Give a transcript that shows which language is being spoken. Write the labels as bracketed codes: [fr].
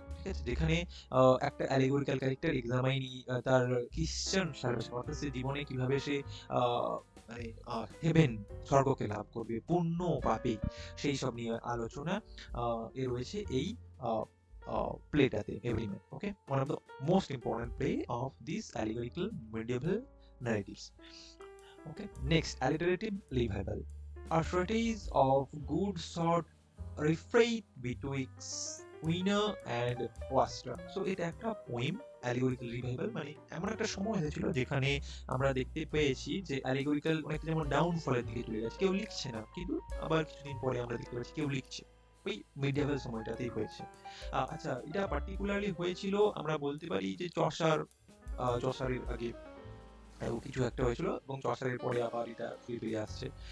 [bn] ঠিক আছে, যেখানে একটা অ্যালিগোরিক্যাল ক্যারেক্টার এক্সামাইনি তার ক্রিশ্চান সার্ভিস, অর্থাৎ সে জীবনে কিভাবে সে মানে হেভেন, স্বর্গকে লাভ করবে, পুণ্য পাপে, সেই সব নিয়ে আলোচনা এ রয়েছে এই প্লেটাতে, এভরিম্যান। [en] Okay, one of the most important play of this allegorical medieval narratives. Okay, next, alliterative revival. A treatise of good sort refrain betwixt winner and waster. [bn] So এটা একটা পোয়েম, অ্যালিগোরিক্যাল রিভাইভাল, মানে এমন একটা সময় হয়েছিল যেখানে আমরা দেখতে পেয়েছি যে অ্যালিগোরিক্যাল অনেকটা যেমন ডাউনফলের দিকে চলে গেছে, কেউ লিখছে না, কিন্তু আবার কিছুদিন পরে আমরা দেখতে পাচ্ছি কেউ লিখছে। ওই মিডিয়াভেল সময়টাতেই হয়েছে। আচ্ছা, এটা পার্টিকুলারলি হয়েছিল আমরা বলতে পারি যে চসারের আগে কিছু একটা হয়েছিল এবং চসারের পরে আবার এটা ফিরে ফিরে আসছে।